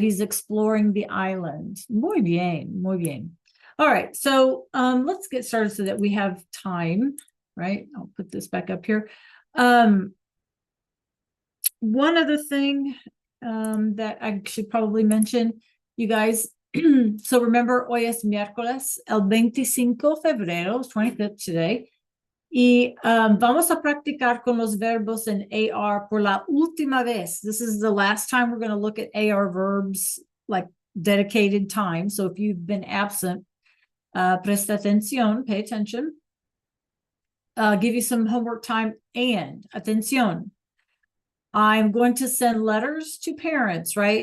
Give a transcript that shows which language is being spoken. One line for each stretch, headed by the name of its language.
English: He's exploring the island.
Spanish: Muy bien, muy bien.
English: All right, so let's get started so that we have time, right? I'll put this back up here. One other thing that I should probably mention, you guys. So remember,
Spanish: hoy es miércoles, el 25 de febrero,
English: 25th today.
Spanish: Y vamos a practicar con los verbos en AR por la última vez.
English: This is the last time we're going to look at AR verbs, like dedicated time. So if you've been absent,
Spanish: presta atención,
English: pay attention. Give you some homework time and atención. I'm going to send letters to parents, right?